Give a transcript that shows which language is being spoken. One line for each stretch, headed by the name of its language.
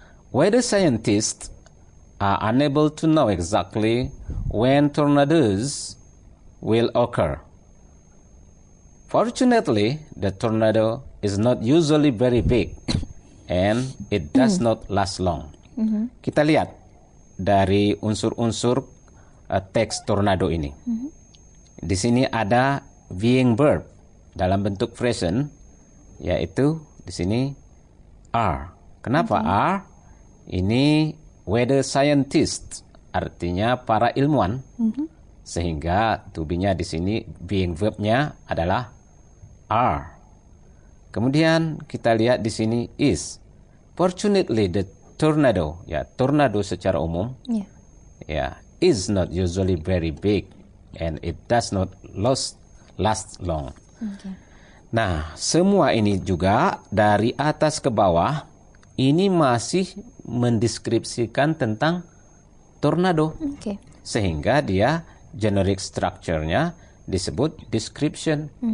English: Weather scientists are unable to know exactly when tornadoes will occur. Fortunately, the tornado is not usually very big and it does not last long.
Indonesian: Kita lihat dari unsur-unsur teks tornado ini. Di sini ada being verb dalam bentuk present, yaitu di sini are. Kenapa are? Ini weather scientist, artinya para ilmuwan. Sehingga to be-nya di sini being verb-nya adalah are. Kemudian kita lihat di sini is.
English: Fortunately the tornado,
Indonesian: tornado secara umum,
English: is not usually very big and it does not last long.
Indonesian: Nah, semua ini juga dari atas ke bawah ini masih mendeskripsikan tentang tornado. Sehingga dia generic structure-nya disebut description.